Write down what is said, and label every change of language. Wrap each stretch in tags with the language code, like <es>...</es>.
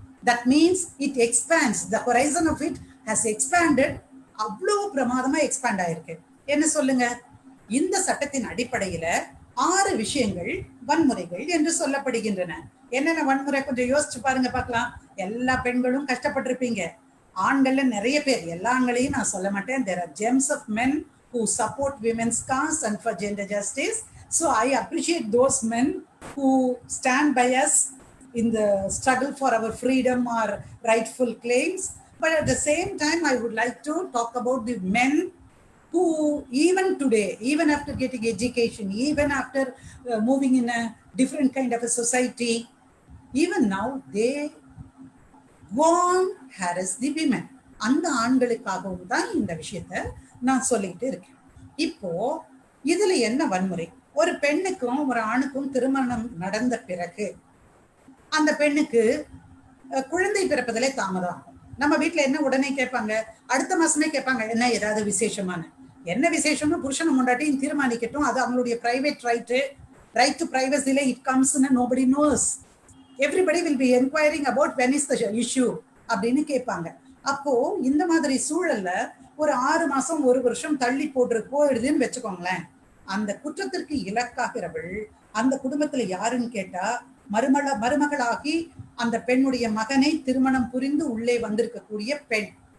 <en>That means it expands, the horizon of it has expanded.</en> <ta>அவ்வளவு பிரமாதமா expand ஆயிருக்கு. என்ன சொல்லுங்க? இந்த சட்டத்தின் அடிப்படையில 6 விஷயங்கள் வன்முறைகள் என்று சொல்லப்படுகின்றன. என்னென்ன வன்முறை கொஞ்சம் யோசிச்சு பாருங்க பார்க்கலாம். எல்லா பெண்களும் கஷ்டப்பட்டிருப்பீங்க. ஆண்கள்ல நிறைய பேர், எல்லா ஆண்களையும் நான் சொல்ல மாட்டேன்,</ta> <en>there are gems of men who support women's cause and for gender justice. So I appreciate those men who stand by us in the struggle for our freedom or rightful claims. But at the same time, I would like to talk about the men who even today, even after getting education, even after moving in a different kind of a society, even now they go on harass the women.</en> <ta>அந்த ஆண்களுக்காகவும் தான் இந்த விஷயத்தை நான் சொல்லிட்டு இருக்கேன். இப்போ இதுல என்ன வன்முறை? ஒரு பெண்ணுக்கும் ஒரு ஆணுக்கும் திருமணம் நடந்த பிறகு அந்த பெண்ணுக்கு குழந்தை பிறப்பதிலே தாமதம் ஆகும். நம்ம வீட்டுல என்ன உடனே கேட்பாங்க, அடுத்த மாசமே கேட்பாங்க, என்ன ஏதாவது விசேஷமான, என்ன விசேஷம்னு புருஷனும் முண்டாட்டியும் தீர்மானிக்கட்டும், அது அவங்களுடைய private right to பிரைவசில it கம்ஸ்னு</ta> <en>nobody knows. Everybody will be inquiring about when is the issue</en> <ta>அப்படின்னு கேட்பாங்க. அப்போ இந்த மாதிரி சூழல்ல ஒரு 6 மாசம் 1 வருஷம் தள்ளி போயிடுதுன்னு வச்சுக்கோங்களேன். அந்த குற்றத்திற்கு இலக்காகிறவள் அந்த குடும்பத்துல யாருன்னு கேட்டா மருமகளாகி அந்த பெண்ணுடைய மகனை திருமணம் புரிந்து உள்ளே வந்திருக்கக்கூடிய பெண்.</ta>